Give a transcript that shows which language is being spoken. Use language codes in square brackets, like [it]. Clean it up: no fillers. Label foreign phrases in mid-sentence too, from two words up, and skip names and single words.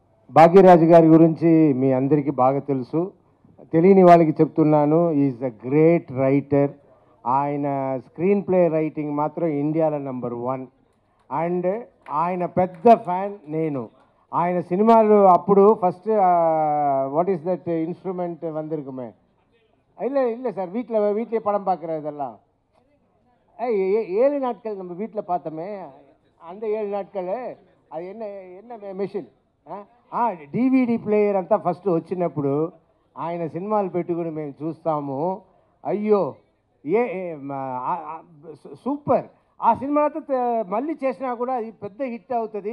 [te] భాగ్యరాజు గారి గురించి మీ అందరికీ బాగా తెలుసు. తెలియని వాళ్ళకి చెప్తున్నాను, [en] is a great writer. [te] ఆయన [en] screenplay writing [te] మాత్రం ఇండియాలో నెంబర్ 1. అండ్ ఆయన పెద్ద ఫ్యాన్ నేను. ఆయన సినిమాలు అప్పుడు ఫస్ట్ [en] what is that instrument [ta] வந்திருக்குமே, இல்லை சார், வீட்டிலே படம் பார்க்குற இதெல்லாம் 7 நாட்கள் நம்ம வீட்டில் பார்த்தோமே, அந்த 7 நாட்கள் [te] అది என்ன మెషిన్, [en] DVD player [te] అంతా ఫస్ట్ వచ్చినప్పుడు ఆయన సినిమాలు పెట్టుకుని మేము చూస్తాము. అయ్యో సూపర్. ఆ సినిమాతో మళ్ళీ చేసినా కూడా అది పెద్ద హిట్ అవుతుంది.